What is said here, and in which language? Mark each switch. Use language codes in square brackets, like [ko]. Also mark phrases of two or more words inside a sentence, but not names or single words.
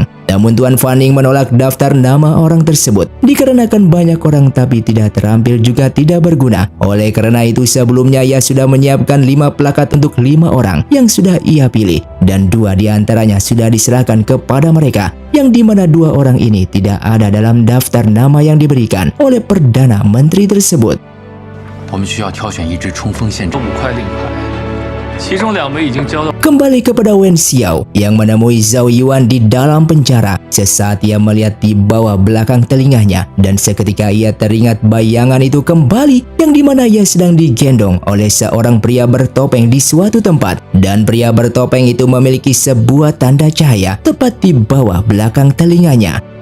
[id] Namun Tuan Fanning menolak daftar nama orang tersebut dikarenakan banyak orang tapi tidak terampil juga tidak berguna. Oleh karena itu sebelumnya ia sudah menyiapkan 5 plakat untuk 5 orang yang sudah ia pilih dan 2 diantaranya sudah diserahkan kepada mereka, yang dimana 2 orang ini tidak ada dalam daftar nama yang diberikan oleh Perdana Menteri tersebut. [zh] 我们需要挑选一支冲锋陷阵5块令牌，其中2枚已经交到。 [id] Kembali kepada Wen Xiao yang menemui Zhao Yuan di dalam penjara. Sesaat ia melihat di bawah belakang telinganya dan seketika ia teringat bayangan itu kembali, yang dimana ia sedang digendong oleh seorang pria bertopeng di suatu tempat, dan pria bertopeng itu memiliki sebuah tanda cahaya tepat di bawah belakang telinganya.